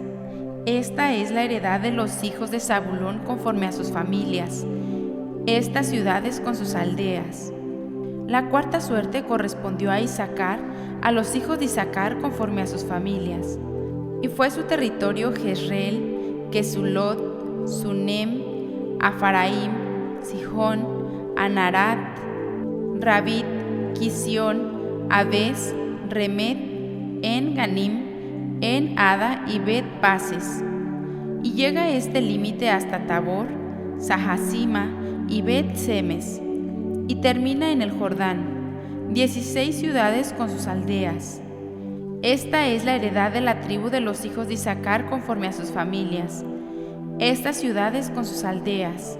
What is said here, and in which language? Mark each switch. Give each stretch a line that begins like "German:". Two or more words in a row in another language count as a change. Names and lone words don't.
Spanish: Esta es la heredad de los hijos de Zabulón conforme a sus familias, estas ciudades con sus aldeas. La cuarta suerte correspondió a Isaacar, a los hijos de Isaacar conforme a sus familias, y fue su territorio Jezreel, Quesulot, Sunem, Afaraim, Sijón, Anarat, Rabit, Quisión, Abes, Remet, En Ganim, En Ada y Bet Pases, y llega este límite hasta Tabor, Sahasima y Bet Semes, y termina en el Jordán, 16 ciudades con sus aldeas. Esta es la heredad de la tribu de los hijos de Isaacar conforme a sus familias, estas ciudades con sus aldeas.